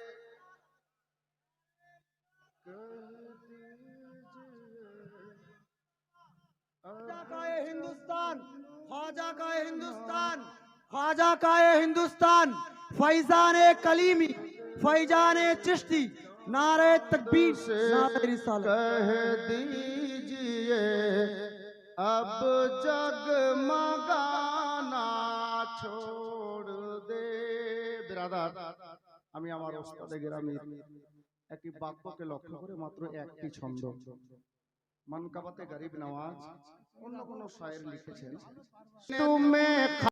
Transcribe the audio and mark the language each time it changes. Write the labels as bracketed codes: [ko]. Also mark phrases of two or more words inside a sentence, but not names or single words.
[ur] خواجہ کا یہ ہندوستان، خواجہ کا یہ ہندوستان، خواجہ کا یہ ہندوستان، فیضان کلیمی، فیضان چشتی، نعرہ تکبیر، نعرہ رسالت۔ کہہ دیجئے اب جگمگانا چھوڑ دے۔ [bn] برادر আমি আমার ওস্তাদে গ্রামের একটি বাক্যকে লক্ষ্য করে মাত্র একটি ছন্দ মানকাবাতে গরিব নওয়াজ অন্য কোন শায়ের লিখেছেন, তুমি